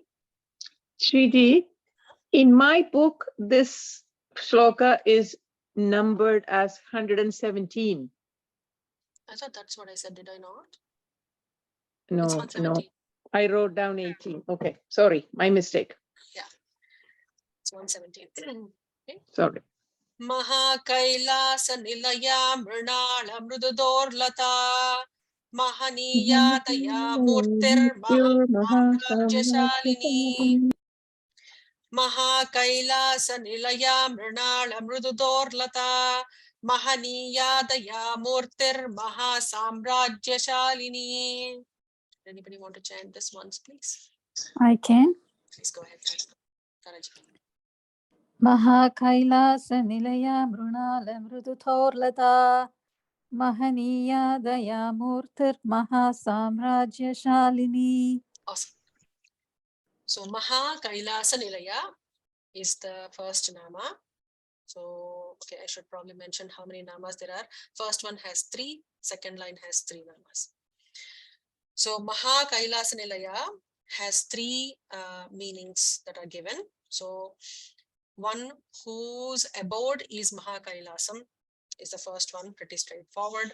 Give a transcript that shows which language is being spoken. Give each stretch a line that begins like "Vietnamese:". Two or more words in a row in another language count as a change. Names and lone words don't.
English: Shriji, in my book, this shloka is numbered as 117. I thought that's what I said. Did I not? No, It's no. 117. I wrote down 18. Okay, sorry, my mistake. Yeah, it's 117. Okay. Sorry.
Sanskrit: Maha Kailasa Nilaya Mrunala Mrududorlata Mahaniya Daya Murtir Mahasamrajya Shalini. Maha Kailasa Nilaya Mrunala Mrududorlata Mahaniya Daya Murtir Mahasamrajya Shalini.
English: Anybody want to chant this once, please? I can. Please go ahead, Taraji.
Sanskrit: Maha Kailasa Nilaya Mrunala Mruduthorlata Mahaniya Daya Murtir Mahasamrajya Shalini.
English: Awesome. So Maha Kailasa Nilaya is the first nama. So, okay, I should probably mention how many namas there are. First one has 3, second line has 3 namas. So Maha Kailasa Nilaya has 3 meanings that are given. So one whose abode is Maha Kailasam is the first one, pretty straightforward.